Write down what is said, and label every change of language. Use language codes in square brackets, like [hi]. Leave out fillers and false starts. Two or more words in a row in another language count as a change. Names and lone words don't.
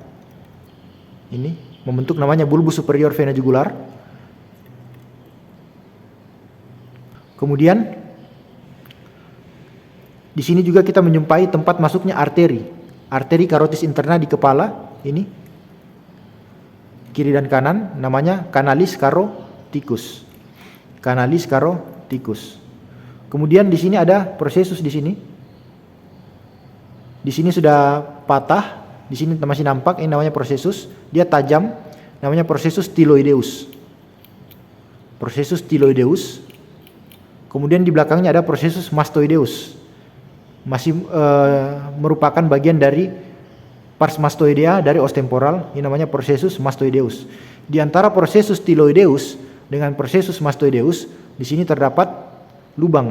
[id] Ini membentuk namanya [la] bulbus superior vena jugular. [id] Kemudian di sini juga kita menjumpai tempat masuknya arteri karotis interna di kepala. Ini kiri dan kanan, namanya [la] canalis caroticus. Canalis caroticus. [id] Kemudian di sini ada processus di sini. Di sini sudah patah. Di sini masih nampak, ini namanya processus. Dia tajam, namanya [la] processus styloideus. Processus styloideus. [id] Kemudian di belakangnya ada [la] processus mastoideus. [id] Masih merupakan bagian dari [la] pars mastoidea [id] dari [la] os temporal. [id] Ini namanya [la] processus mastoideus. [id] Di antara [la] processus styloideus [id] dengan [la] processus mastoideus, [id] di sini terdapat lubang.